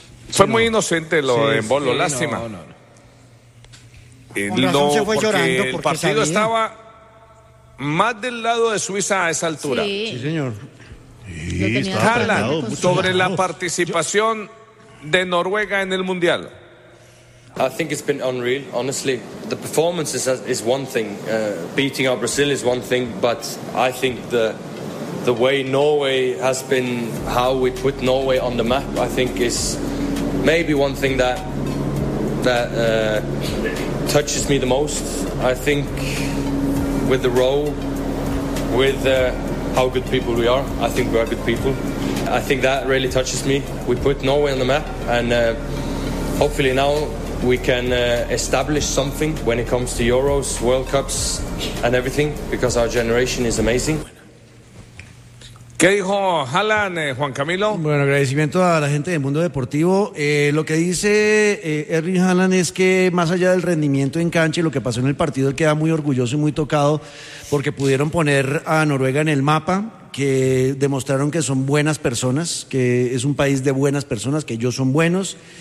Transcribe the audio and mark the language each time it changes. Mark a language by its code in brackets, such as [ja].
[es] Fue muy inocente lo de Bolo, lástima. No, se fue llorando porque el partido Estaba más del lado de Suiza a esa altura. Sí, señor. Sí, Haaland, sobre la participación de Noruega en el Mundial. [en] I think it's been unreal, honestly. The performance is one thing. Beating our Brazil is one thing, but I think the way Norway has been, how we put Norway on the map, I think is maybe one thing that touches me the most. I think with the role, with how good people we are, I think we are good people. I think that really touches me. We put Norway on the map, and hopefully now we can establish something when it comes to Euros, World Cups and everything, because our generation is amazing. [es] ¿Qué dijo Haaland, Juan Camilo? Bueno, agradecimiento a la gente del mundo deportivo. Lo que dice Erling Haaland es que más allá del rendimiento en cancha y lo que pasó en el partido, él queda muy orgulloso y muy tocado porque pudieron poner a Noruega en el mapa, que demostraron que son buenas personas, que es un país de buenas personas, que ellos son buenos.